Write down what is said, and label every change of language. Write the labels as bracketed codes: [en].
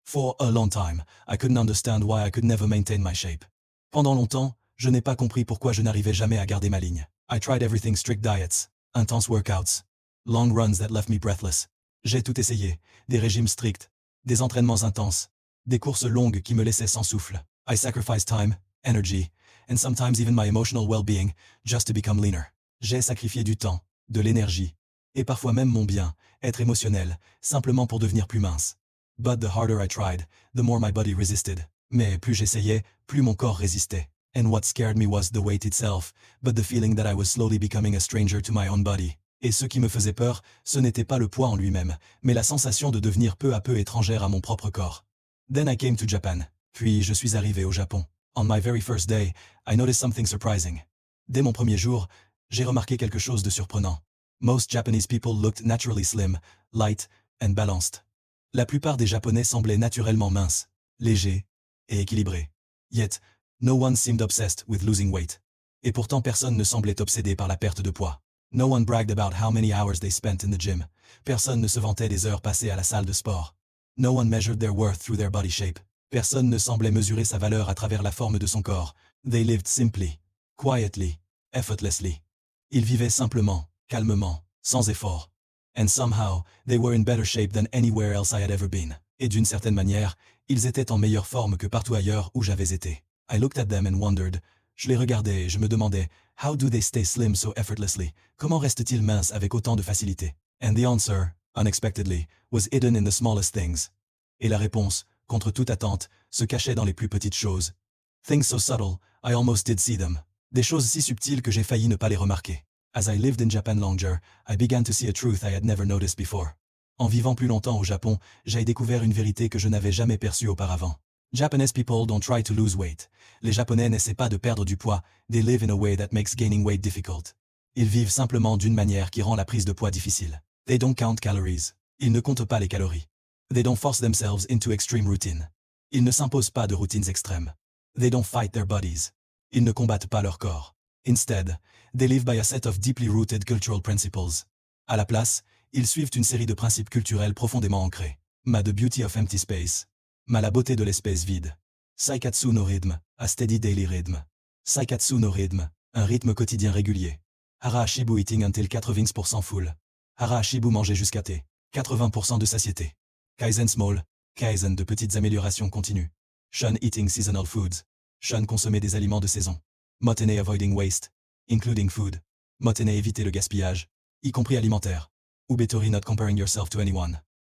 [en] For a long time, I couldn't understand why I could never maintain my shape. [fr] Pendant longtemps, je n'ai pas compris pourquoi je n'arrivais jamais à garder ma ligne. [en] I tried everything: strict diets, intense workouts, long runs that left me breathless. [fr] J'ai tout essayé, des régimes stricts, des entraînements intenses, des courses longues qui me laissaient sans souffle. [en] I sacrificed time, energy, and sometimes even my emotional well-being, just to become leaner. [fr] J'ai sacrifié du temps, de l'énergie, et parfois même mon bien, être émotionnel, simplement pour devenir plus mince. [en] But the harder I tried, the more my body resisted. [fr] Mais plus j'essayais, plus mon corps résistait. [en] And what scared me was the weight itself, but the feeling that I was slowly becoming a stranger to my own body. [fr] Et ce qui me faisait peur, ce n'était pas le poids en lui-même, mais la sensation de devenir peu à peu étrangère à mon propre corps. [en] Then I came to Japan. [fr] Puis je suis arrivé au Japon. [en] On my very first day, I noticed something surprising. [fr] Dès mon premier jour, j'ai remarqué quelque chose de surprenant. [en] Most Japanese people looked naturally slim, light, and balanced. [fr] La plupart des Japonais semblaient naturellement minces, légers et équilibrés. [en] Yet, no one seemed obsessed with losing weight. [fr] Et pourtant personne ne semblait obsédé par la perte de poids. [en] No one bragged about how many hours they spent in the gym. [fr] Personne ne se vantait des heures passées à la salle de sport. [en] No one measured their worth through their body shape. [fr] Personne ne semblait mesurer sa valeur à travers la forme de son corps. [en] They lived simply, quietly, effortlessly. [fr] Ils vivaient simplement, calmement, sans effort. [en] And somehow, they were in better shape than anywhere else I had ever been. [fr] Et d'une certaine manière, ils étaient en meilleure forme que partout ailleurs où j'avais été. [en] I looked at them and wondered. [fr] Je les regardais et je me demandais, [en] how do they stay slim so effortlessly? [fr] Comment restent-ils minces avec autant de facilité? [en] And the answer, unexpectedly, was hidden in the smallest things. [fr] Et la réponse, contre toute attente, se cachait dans les plus petites choses. [en] Things so subtle, I almost did see them. [fr] Des choses si subtiles que j'ai failli ne pas les remarquer. [en] As I lived in Japan longer, I began to see a truth I had never noticed before. [fr] En vivant plus longtemps au Japon, j'ai découvert une vérité que je n'avais jamais perçue auparavant. [en] Japanese people don't try to lose weight. [fr] Les Japonais n'essaient pas de perdre du poids, [en] they live in a way that makes gaining weight difficult. [fr] Ils vivent simplement d'une manière qui rend la prise de poids difficile. [en] They don't count calories. [fr] Ils ne comptent pas les calories. [en] They don't force themselves into extreme routine. [fr] Ils ne s'imposent pas de routines extrêmes. [en] They don't fight their bodies. [fr] Ils ne combattent pas leur corps. [en] Instead, they live by a set of deeply rooted cultural principles. [fr] À la place, ils suivent une série de principes culturels profondément ancrés. [en] Ma the beauty of empty space. Ma [fr] la beauté de l'espace vide. [en] Saikatsu no rhythm, a steady daily rhythm. Saikatsu no rhythm, [fr] un rythme quotidien régulier. [en] Hara Ashibu eating until 80% full. [fr] Hara Ashibu manger jusqu'à 80% de satiété. Kaizen small, kaizen de petites améliorations continues. [en] Shun eating seasonal foods. [fr] Shun consommer des aliments de saison. [en] Motene avoiding waste, including food. [fr] Motene éviter le gaspillage, y compris alimentaire. [en] Ubetori not comparing yourself to anyone.